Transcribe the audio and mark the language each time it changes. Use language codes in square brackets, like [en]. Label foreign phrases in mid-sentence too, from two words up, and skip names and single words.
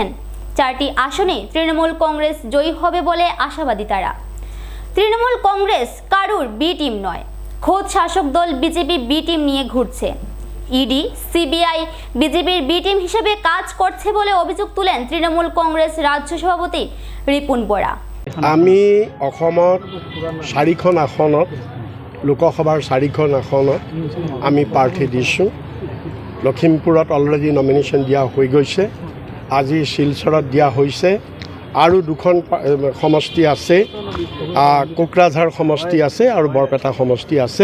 [bn] 4টি আসনে তৃণমূল কংগ্রেস জয়ী হবে বলে আশাবাদী তারা। তৃণমূল কংগ্রেস কারুর বি টিম নয়, খোদ শাসক দল বিজেপি বি টিম নিয়ে ঘুরছে। ইডি, সিবিআই বিজেপির বি টিম হিসেবে কাজ করছে বলে অভিযোগ তুলেন তৃণমূল কংগ্রেস রাজ্য সভাপতি রিপুন বোরা। [as] আমি অসমত 4খন আসনত লোকসভাৰ 4খন আসনত আমি প্ৰাৰ্থী দিছোঁ। লখিমপুৰত [en] already nomination [as] দিয়া হৈ গৈছে। আজি শিলচৰত দিয়া হৈছে আৰু দুখন সমষ্টি আছে, কোকৰাঝাৰ সমষ্টি আছে আৰু বৰপেটা সমষ্টি আছে।